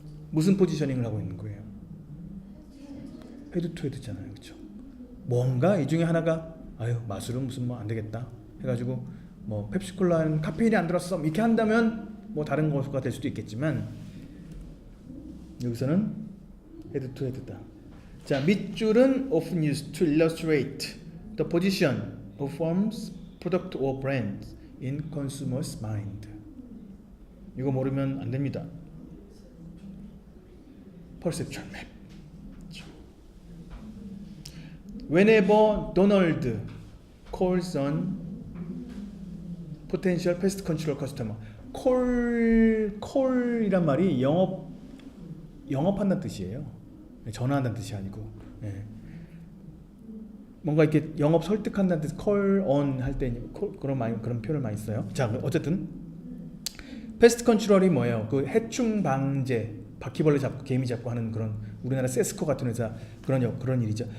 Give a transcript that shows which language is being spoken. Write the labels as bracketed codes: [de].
[ko] 무슨 포지셔닝을 하고 있는 거예요? 헤드 투 헤드잖아요, 그렇죠? 뭔가 이 중에 하나가 아유 마술은 무슨 뭐 안 되겠다 해가지고 뭐 펩시콜라는 카페인이 안 들었어 이렇게 한다면 뭐 다른 거가 될 수도 있겠지만 여기서는 헤드 투 헤드다. 자 밑줄은 [en] often used to illustrate the position of firms, product or brands in consumers' mind. [ko] 이거 모르면 안 됩니다. [en] perceptual map. Whenever Donald calls on potential pest control customer, [ko] call이란 말이 영업한다는 뜻이에요. 전화한다는 뜻이 아니고, 뭔가 이렇게 영업 설득한다는 뜻, [en] call on [ko] 할 때 그런 표현을 많이 써요. 자, 어쨌든 패스트 컨트롤이 뭐예요? 그 해충 방제, 바퀴벌레 잡고 개미 잡고 하는 그런 우리나라 세스코 같은 회사 그런 일이죠.